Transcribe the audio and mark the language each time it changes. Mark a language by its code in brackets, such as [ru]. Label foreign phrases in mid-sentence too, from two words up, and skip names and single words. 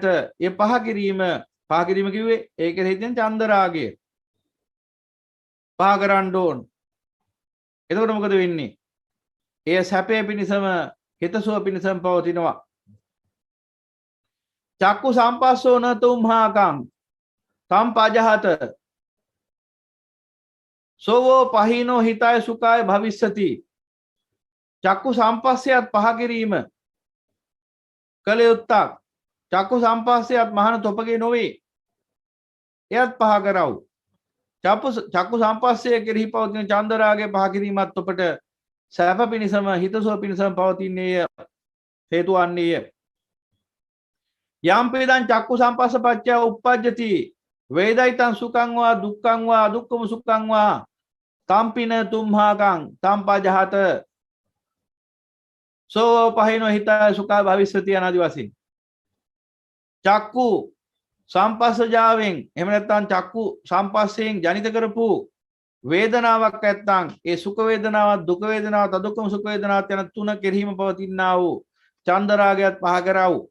[si] ඒ පහ කිරීම කිව්වේ ඒකේ හිතෙන් චන්ද රාගය පහ කරන්න ඕන. එතකොට මොකද වෙන්නේ? ඒ සැපේ පිණිසම හිතසුව පිණිසම පවතිනවා. [pi] චක්කු සම්පස්සෝ නතුම්හාකං තම් පජහත සෝවෝ පහිනෝ හිතය සුඛාය භවිස්සති. [si] චක්කු සම්පස්සයත් පහ කිරීම කළ යුත්තක්. චක්කු සම්පස්සයත් මහාන තොපගේ නොවේ. එයත් පහ කරව. චක්කු සම්පස්සය කෙරෙහි පවතින චන්දරාගය පහ කිරීමත් ඔබට සැප පිණිසම හිතසුව පිණිසම පවතින්නේ හේතු වන්නේය. [pi] යම් පේදං චක්කු සම්පස්ස පච්චය උප්පජ්ජති වේදයිතං සුඛං වා දුක්ඛං වා දුක්ඛම සුඛං වා තම්පින තුම්හාකං තම්පජහත සෝ පහිනෝ හිතය සුඛා භවිස්සති [si] අනාදි වශයෙන් චක්කු සම්පස්සජාවෙන් එහෙම නැත්නම් චක්කු සම්පස්සයෙන් ජනිත කරපු වේදනාවක් නැත්නම් ඒ සුඛ වේදනාවක් දුක වේදනාවක් අදුක්ඛම සුඛ වේදනාවක් යන තුන කෙරෙහිම පවතිනා වූ චන්දරාගයත් පහ කරව.